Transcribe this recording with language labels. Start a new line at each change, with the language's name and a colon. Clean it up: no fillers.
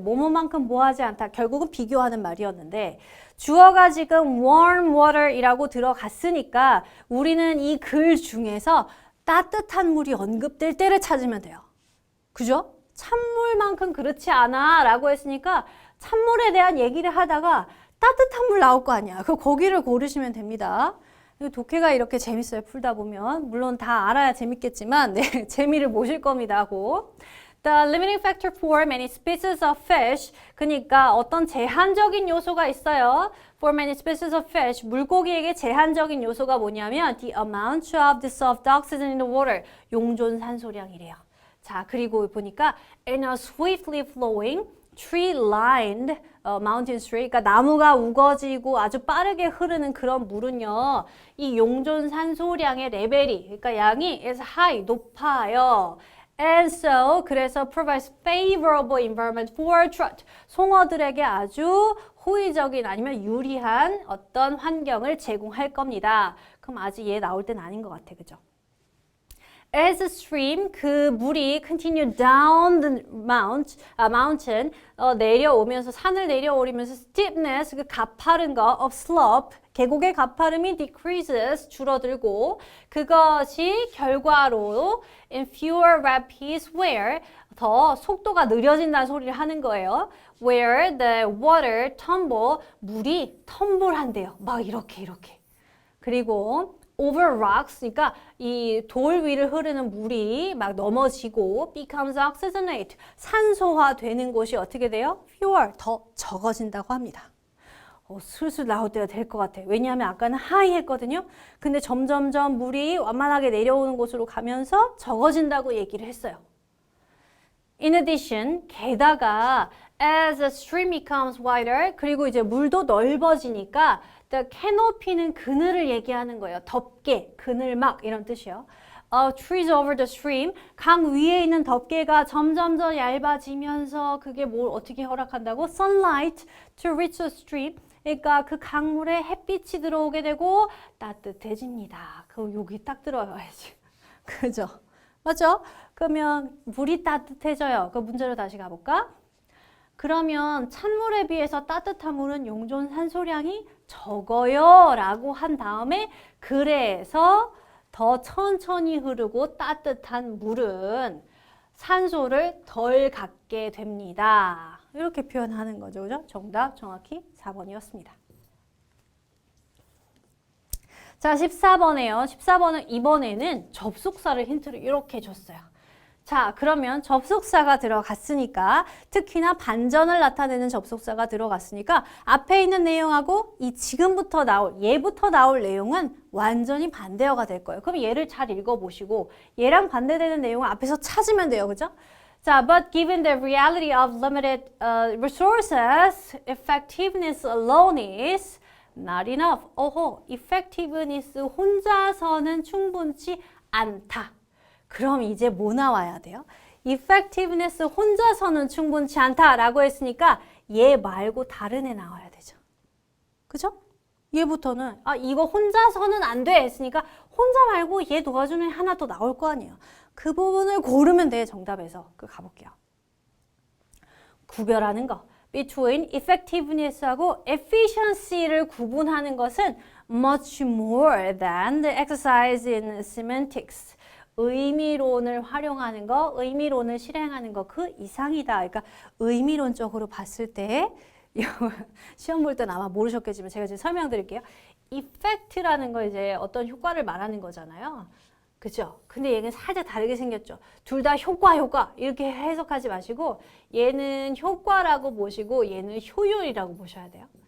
Korean: 뭐뭐만큼 뭐하지 않다. 결국은 비교하는 말이었는데 주어가 지금
English: warm water
Korean: 이라고 들어갔으니까 우리는 이 글 중에서 따뜻한 물이 언급될 때를 찾으면 돼요. 그죠? 찬물만큼 그렇지 않아 라고 했으니까 찬물에 대한 얘기를 하다가 따뜻한 물 나올 거 아니야. 거기를 고르시면 됩니다. 독해가 이렇게 재밌어요. 풀다 보면. 물론 다 알아야 재밌겠지만 네, 재미를 보실 겁니다.
English: The limiting factor for many species of fish.
Korean: 그러니까 어떤 제한적인 요소가 있어요.
English: For many species of fish.
Korean: 물고기에게 제한적인 요소가 뭐냐면 the amount of dissolved oxygen in the water. 용존 산소량이래요. 자, 그리고 보니까
English: in a swiftly flowing tree-lined mountain stream,
Korean: 그러니까 나무가 우거지고 아주 빠르게 흐르는 그런 물은요, 이 용존 산소량의 레벨이, 그러니까 양이
English: is high,
Korean: 높아요.
English: And so,
Korean: 그래서
English: provides favorable environment for trout.
Korean: 송어들에게 아주 호의적인 아니면 유리한 어떤 환경을 제공할 겁니다. 그럼 아직 얘 나올 땐 아닌 것 같아, 그죠?
English: As the stream,
Korean: 그 물이
English: continue down the mountain,
Korean: 내려오면서, 산을 내려오면서
English: steepness,
Korean: 그 가파른 거,
English: of slope,
Korean: 계곡의 가파름이
English: decreases,
Korean: 줄어들고, 그것이 결과로
English: in fewer rapids where,
Korean: 더 속도가 느려진다는 소리를 하는 거예요.
English: Where the water tumble,
Korean: 물이 텀블한대요. 막 이렇게. 그리고
English: over rocks,
Korean: 그러니까 이 돌 위를 흐르는 물이 막 넘어지고
English: becomes oxygenate,
Korean: 산소화 되는 곳이 어떻게 돼요?
English: fewer,
Korean: 더 적어진다고 합니다. 슬슬 나올 때가 될 것 같아. 왜냐하면 아까는 high 했거든요. 근데 점점점 물이 완만하게 내려오는 곳으로 가면서 적어진다고 얘기를 했어요.
English: In addition,
Korean: 게다가
English: as the stream becomes wider,
Korean: 그리고 이제 물도 넓어지니까
English: the canopy는
Korean: 그늘을 얘기하는 거예요. 덮개, 그늘막 이런 뜻이요.
English: Trees over the stream,
Korean: 강 위에 있는 덮개가 점점 더 얇아지면서 그게 뭘 어떻게 허락한다고?
English: Sunlight to reach the stream.
Korean: 그러니까 그 강물에 햇빛이 들어오게 되고 따뜻해집니다. 그럼 여기 딱 들어가야지. 그죠? 맞죠? 그러면 물이 따뜻해져요. 그 문제로 다시 가볼까? 그러면 찬물에 비해서 따뜻한 물은 용존 산소량이 적어요 라고 한 다음에 그래서 더 천천히 흐르고 따뜻한 물은 산소를 덜 갖게 됩니다. 이렇게 표현하는 거죠. 그죠? 정답 정확히 4번이었습니다. 자, 14번에요. 14번은 이번에는 접속사를 힌트를 이렇게 줬어요. 자, 그러면 접속사가 들어갔으니까 특히나 반전을 나타내는 접속사가 들어갔으니까 앞에 있는 내용하고 이 지금부터 나올, 얘부터 나올 내용은 완전히 반대어가 될 거예요. 그럼 얘를 잘 읽어보시고 얘랑 반대되는 내용을 앞에서 찾으면 돼요. 그죠?
English: 자, but given the reality of limited resources, effectiveness alone is not enough.
Korean: effectiveness 혼자서는 충분치 않다. 그럼 이제 뭐 나와야 돼요? effectiveness 혼자서는 충분치 않다라고 했으니까 얘 말고 다른 애 나와야 되죠. 그죠? 얘부터는 이거 혼자서는 안 돼 했으니까 혼자 말고 얘 도와주는 애 하나 더 나올 거 아니에요. 그 부분을 고르면 돼, 정답에서. 가볼게요. 구별하는 거.
English: between effectiveness하고 efficiency를
Korean: 구분하는 것은
English: much more than the exercise in semantics.
Korean: 의미론을 활용하는 거, 의미론을 실행하는 거 그 이상이다. 그러니까 의미론적으로 봤을 때 시험 볼 땐 아마 모르셨겠지만 제가 지금 설명드릴게요. effect라는 거 이제 어떤 효과를 말하는 거잖아요. 그죠? 근데 얘는 살짝 다르게 생겼죠. 둘 다 효과 이렇게 해석하지 마시고 얘는 효과라고 보시고 얘는 효율이라고 보셔야 돼요.